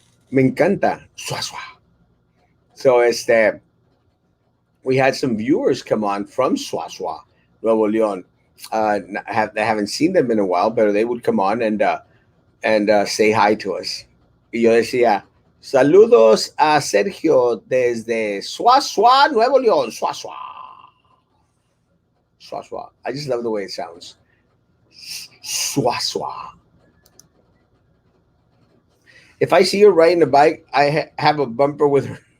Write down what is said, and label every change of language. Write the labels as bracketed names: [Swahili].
[Spanish] Me encanta Swaswa. [English] So we had some viewers come on from Swaswa, Nuevo León. They haven't seen them in a while, but they would come on and say hi to us. [Spanish] Y yo decía, saludos a Sergio desde Swaswa, Nuevo León, Swaswa. Swaswa. [English] I just love the way it sounds. Swaswa. If I see her riding a bike, I have a bumper with her.